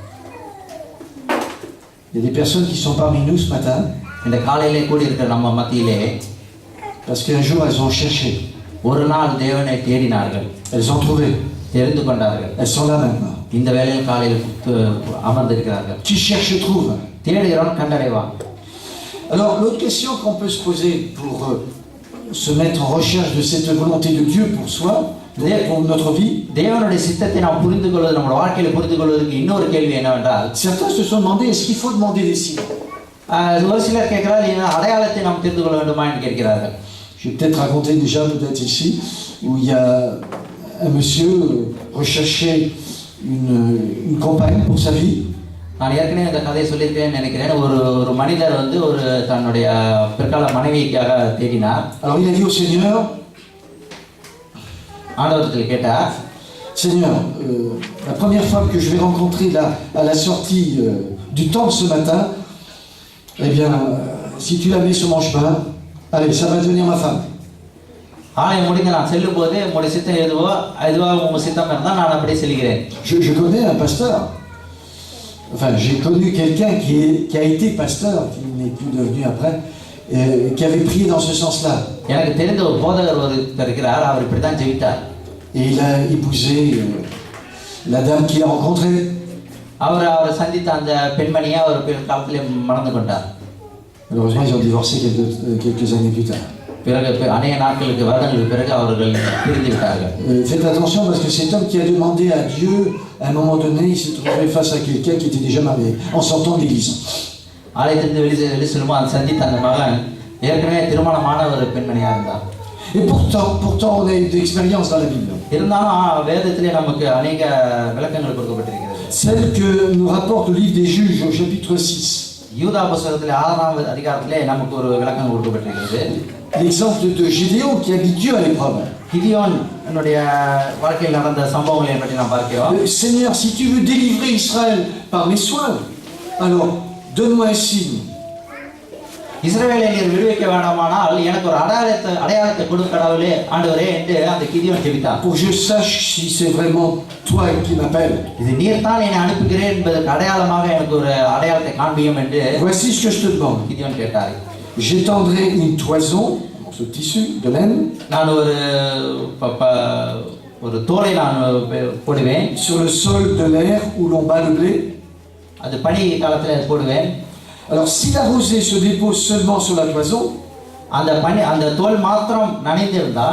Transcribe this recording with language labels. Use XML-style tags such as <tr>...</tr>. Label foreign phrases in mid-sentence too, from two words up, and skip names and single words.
<fr>Il y a des personnes qui sont parmi nous ce matin.</fr> <ta>இந்த காலையிலே கூடி இருக்கிற நம்ம மத்தியிலே,</ta> <fr>parce qu'un jour elles ont cherché.</fr> <ta>ஒரு நாள் தேவனை தேடினார்கள்.</ta> <fr>Elles ont trouvé.</fr> <ta>தெரிந்து கொண்டார்கள்.</ta> <fr>Elles sont là maintenant.</fr> <ta>இந்த வேளையில் காலையில் அமர்ந்திருக்கிறார்கள்.</ta> <fr>Qui cherche trouve.</fr> <ta>தேடுகிறவன் கண்டடைவான்.</ta> <fr>Alors l'autre question qu'on peut se poser pour se mettre en recherche de cette volonté de Dieu pour soi, pour notre vie.</fr> <ta>தேவனுடைய சித்தத்தை நாம் புரிந்து கொள்வது, நம்முடைய வாழ்க்கையில புரிந்து கொள்வதற்கு இன்னொரு கேள்வி என்னவென்றால்,</ta> <fr>certains se sont demandé est-ce qu'il faut demander des signes.</fr> <ta>ஒரு சிலர் கேட்கிறார்கள், அடையாளத்தை நாம் தெரிந்து கொள்ள வேண்டுமா என்று கேட்கிறார்கள்.</ta> <fr>Je vais peut-être raconter déjà, peut-être ici, où il y a un monsieur recherchait une compagne pour sa vie.</fr> <ta>நான் ஏற்கனவே இந்த கதையை சொல்லியிருக்கேன்னு நினைக்கிறேன். ஒரு மனிதர் வந்து தன்னுடைய பிற்கால மனைவிக்காக தேடினார்.</ta> <fr>Alors il a dit au Seigneur,</fr> <ta>ஆண்டவரத்தில் கேட்டார்,</ta> <fr>Seigneur, la première femme que je vais rencontrer là à la sortie du temple ce matin, eh bien, si tu la mets sur mon chemin, allez, ça va devenir ma femme.</fr> <ta>ஆலயம் முடிந்து நான் செல்லும் போது உங்களுடைய சித்தம் எதுவாக உங்க சித்தம் இருந்தால் நான் அப்படியே செல்கிறேன்.</ta> <fr>Je connais un pasteur. Enfin, j'ai connu quelqu'un qui a été pasteur, qui n'est plus devenu après, qui avait prié dans ce sens-là.</fr> <ta>எனக்கு தெரிந்த ஒரு போதகர் இருக்கிறார், அவர் இப்படி தான் ஜெபித்தார்.</ta> <fr>Et il a épousé la dame qu'il a rencontrée.</fr> <ta>அவர் சந்தித்த அந்த பெண்மணியை அவர் பிற்காலத்திலே மணந்து கொண்டார்.</ta> <fr>Malheureusement, ils ont divorcé quelques années plus tard.</fr> <ta>பிறகு அநேக நாட்களுக்கு வருடங்களுக்கு பிறகு அவர்கள் பிரிந்து விட்டார்கள்.</ta> <fr>Faites attention parce que cet homme qui a demandé à Dieu, à un moment donné, il s'est trouvé face à quelqu'un qui était déjà marié, en sortant de l'église.</fr> <ta>ஆலயத்திலிருந்து வெளியே செல்லும்போது அந்த சந்தித்த அந்த மகன் ஏற்கனவே திருமணமான ஒரு பெண்மணியாக இருந்தார்.</ta> <fr>Et pourtant, on a eu des expériences dans la Bible.</fr> <ta>இருந்தாலும் வேதத்திலே நமக்கு அநேக விளக்கங்கள் கொடுக்கப்பட்டிருக்கிறது.</ta> <fr>Celle que nous rapporte le livre des Juges au chapitre 6.</fr> <ta>யூதா புத்தகத்திலே 6ஆம் அதிகாரத்திலே நமக்கு ஒரு விளக்கம் கொடுக்கப்பட்டிருக்கிறது.</ta> <fr>L'exemple de Gédéon qui a mis Dieu à l'épreuve.</fr> <ta>கிதியோன் என்னுடைய வாழ்க்கையில் நடந்த சம்பவங்களை பற்றி நாம் பார்க்கிறோம்.</ta> <fr>Seigneur, si tu veux délivrer Israël par mes soins, alors donne-moi un signe.</fr> <ta>இஸ்ரவேலை நீர் விடுவிக்க வேண்டாமானால் எனக்கு ஒரு அடையாளத்தை கொடு கடவுளே ஆண்டவரே என்று அந்த கிதியோன் ஜெபித்தான்.</ta> <fr>Pour que je sache si c'est vraiment toi qui m'appelles.</fr> <ta>இது நீர் தான் என்னை அனுப்புகிறேன் என்பதற்கு அடையாளமாக எனக்கு ஒரு அடையாளத்தை காண்பியும் என்று</ta> <fr>Voici ce que je te demande.</fr> <ta>கிதியோன் கேட்டார்.</ta> <fr>J'étendrai une toison, ce tissu de laine,</fr> <ta>நான் ஒரு தோலை நான் போடுவேன்.</ta> <fr>sur le sol de l'air où l'on bat le blé.</fr> <ta>அது பனி காலத்தில் போடுவேன்.</ta> <fr>Alors si la rosée se dépose seulement sur la toison,</fr> <ta>அந்த தோல் மாத்திரம் நனைந்திருந்தால்,</ta>